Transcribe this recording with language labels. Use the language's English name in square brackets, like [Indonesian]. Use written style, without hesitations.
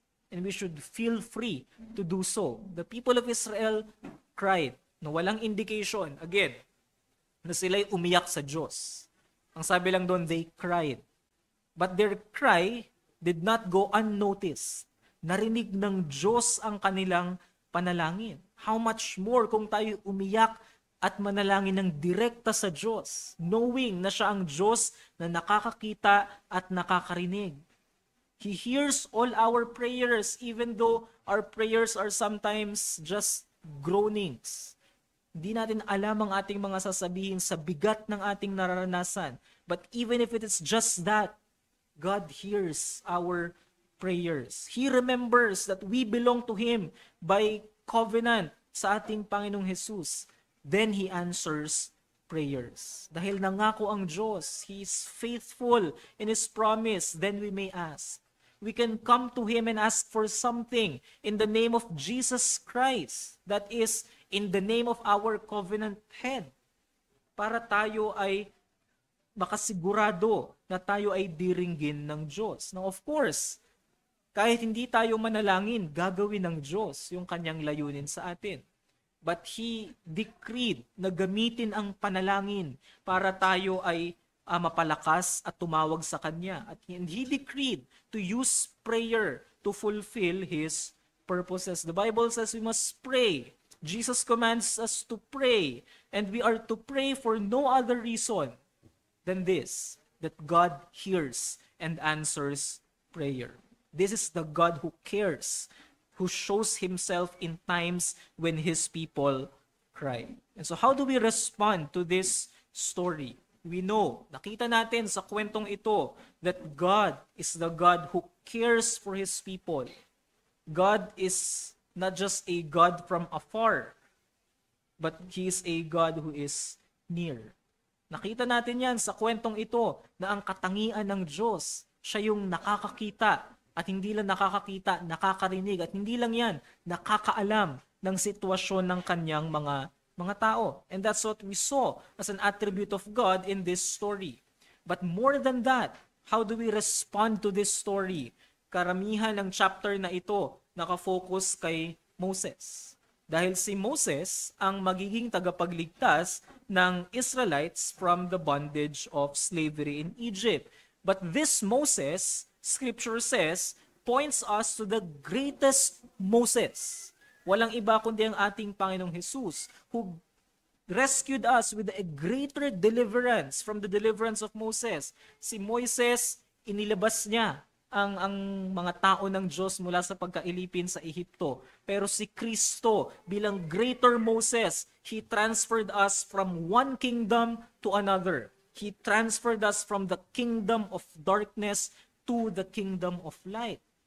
[English] And we should feel free to do so. The people of Israel cried [Filipino] na walang indication, again, na sila'y umiyak sa Diyos. Ang sabi lang doon, [English] they cried. But their cry did not go unnoticed. [Filipino] Narinig ng Diyos ang kanilang panalangin. [English] How much more [Filipino] kung tayo umiyak at manalangin ng direkta sa Diyos, knowing na siya ang Diyos na nakakakita at nakakarinig. [English] He hears all our prayers even though our prayers are sometimes just groanings. [Filipino] Hindi natin alam ang ating mga sasabihin sa bigat ng ating nararanasan. [English] But even if it is just that, God hears our prayers. He remembers that we belong to Him by covenant [Filipino] sa ating Panginoong Jesus. [English] Then He answers prayers. [Filipino] Dahil nangako ang Diyos, [English] He is faithful in His promise, then we may ask. We can come to Him and ask for something in the name of Jesus Christ. That is, in the name of our covenant head. [Filipino] Para tayo ay makasigurado na tayo ay diringgin ng Diyos. [English] Now, of course, [Filipino] kahit hindi tayo manalangin, gagawin ng Diyos yung kanyang layunin sa atin. [English] But He decreed [Filipino] na gamitin ang panalangin para tayo ay mapalakas at tumawag sa Kanya. [English] At He decreed to use prayer to fulfill His purposes. The Bible says we must pray. Jesus commands us to pray. And we are to pray for no other reason than this, that God hears and answers prayer. This is the God who cares, who shows Himself in times when His people cry. And so how do we respond to this story? We know, [Filipino] nakita natin sa kwentong ito, [English] that God is the God who cares for His people. God is not just a God from afar, but He is a God who is near. [Filipino] Nakita natin yan sa kwentong ito na ang katangian ng Diyos, siya yung nakakakita at hindi lang nakakakita, nakakarinig at hindi lang yan, nakakaalam ng sitwasyon ng kanyang mga tao. [English] And that's what we saw as an attribute of God in this story. But more than that, how do we respond to this story? [Filipino] Karamihan ng chapter na ito nakafocus kay Moses. Dahil si Moses ang magiging tagapagligtas ng Israelites [English] from the bondage of slavery in Egypt. But this Moses, Scripture says, points us to the greatest Moses. [Filipino] Walang iba kundi ang ating Panginoong Jesus [English] who rescued us with a greater deliverance from the deliverance of Moses. [Filipino] Si Moises, inilabas niya ang mga tao ng Diyos mula sa pagkailipin sa Ehipto. Pero si Kristo, bilang [English] greater Moses, He transferred us from one kingdom to another. He transferred us from the kingdom of darkness to the kingdom of light.